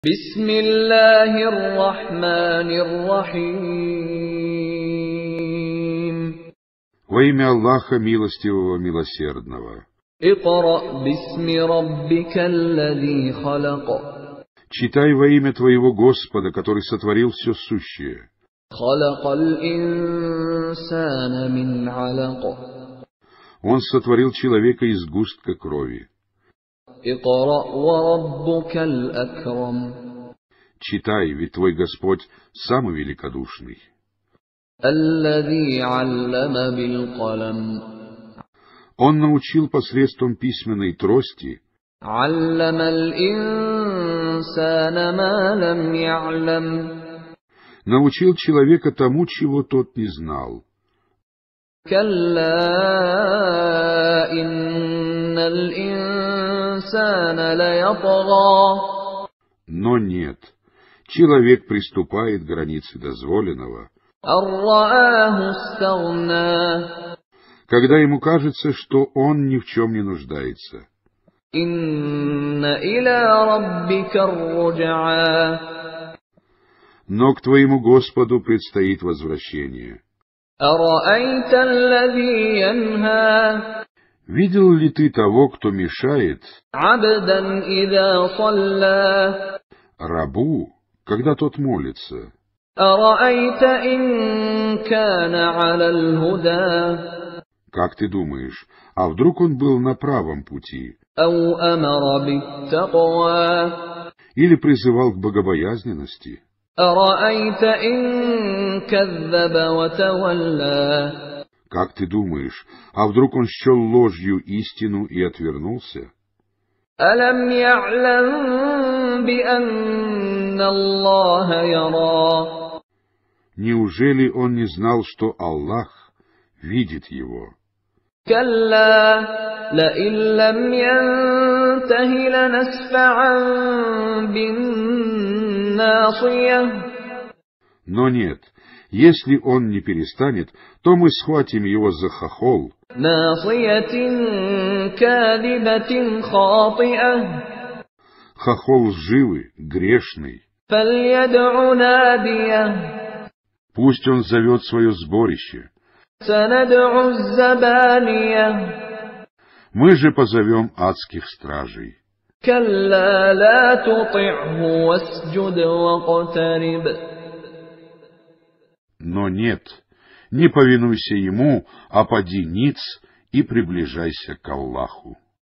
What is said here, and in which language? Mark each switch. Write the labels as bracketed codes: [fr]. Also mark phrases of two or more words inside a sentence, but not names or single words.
[ar] بسم الله الرحمن الرحيم. [ru] Во имя Аллаха Милостивого Милосердного. [ar] اقرأ باسم ربك الذي خلق. [ru] Читай во имя Твоего Господа, который сотворил все сущее. [ar] خلق الإنسان من علق. [ru] Он сотворил человека из сгустка крови. [ar] اقرأ وربك الأكرم. [ru] Читай, ведь Твой Господь самый великодушный. [ar] الذي علم بالقلم. [ru] Он научил посредством письменной трости. [ar] علم الإنسان ما لم يعلم. [ru] Научил человека тому, чего тот не знал. [ar] كلا إن الإنسان ليطغى. [ru] Но нет, человек приступает к границе дозволенного, [ar] أن رآه استغنى. [ru] когда ему кажется, что он ни в чем не нуждается. [ar] إن إلى ربك الرجعى. [ru] Но к твоему Господу предстоит возвращение. [ar] أرأيت الذي ينهى. [ru] Видел ли ты того, кто мешает [ar] عبدا إذا صلى. [ru] рабу, когда тот молится? [ar] أرأيت إن كان على الهدى. [ru] Как ты думаешь, а вдруг он был на правом пути? [ar] أو أمر بالتقوى. [ru] Или призывал к богобоязненности? [ar] أرأيت إن كذب وتولى. [ru] Как ты думаешь, а вдруг он счел ложью истину и отвернулся? [ar] ألم يعلم بأن الله يرى. [ru] Неужели он не знал, что Аллах видит его? [ar] كلا لئن لم ينته لنسفعا بالناصية. [ru] Но нет, если он не перестанет, то мы схватим его за хохол. [ar] ناصية كاذبة خاطئة. [ru] Хохол лживый, грешный. [ar] فليدع ناديه. [ru] Пусть он зовет свое сборище. [ar] سندع الزبانية. [ru] Мы же позовем адских стражей. [ar] كلا لا تطعه واسجد واقترب. [ru] Но нет, не повинуйся ему, а поди ниц и приближайся к Аллаху.